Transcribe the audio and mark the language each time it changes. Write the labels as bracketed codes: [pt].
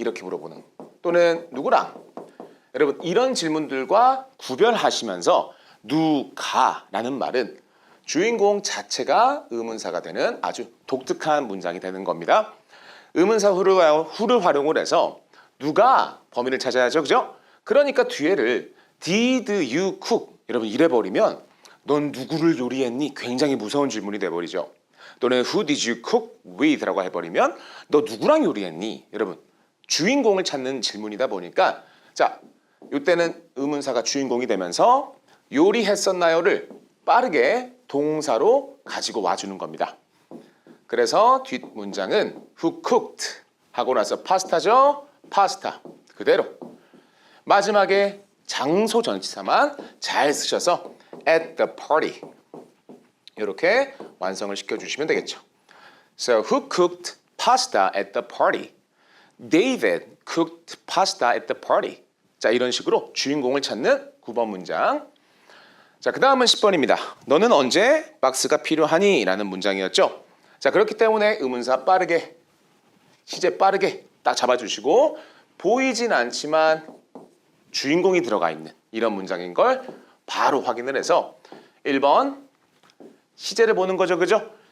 [ko] 이렇게 물어보는 또는 누구랑? 여러분 이런 질문들과 구별하시면서 누가라는 말은 주인공 자체가 의문사가 되는 아주 독특한 문장이 되는 겁니다. 의문사 who를 활용을 해서 누가 범인을 찾아야죠. 그죠? 그러니까 뒤에를 [en] did you cook? [ko] 여러분 이래버리면 넌 누구를 요리했니? 굉장히 무서운 질문이 돼버리죠. 또는 [en] who did you cook with? [ko] 라고 해버리면 너 누구랑 요리했니? 여러분 주인공을 찾는 질문이다 보니까 자, 이때는 의문사가 주인공이 되면서 요리했었나요를 빠르게 동사로 가지고 와주는 겁니다. 그래서 뒷문장은 [en] who cooked [ko] 하고 나서 파스타죠. 파스타 그대로 마지막에 장소 전치사만 잘 쓰셔서 [en] at the party [ko] 이렇게 완성을 시켜주시면 되겠죠. [en] So who cooked pasta at the party? David cooked pasta at the party. [ko] 자, 이런 식으로 주인공을 찾는 9번 문장. 자, 그 다음은 10번입니다. 너는 언제 박스가 필요하니? 라는 문장이었죠. 자, 그렇기 때문에 의문사 빠르게, 시제 빠르게 딱 잡아주시고 보이진 않지만 주인공이 들어가 있는 이런 문장인 걸 바로 확인을 해서 1번 시제를 보는 거죠. 그죠?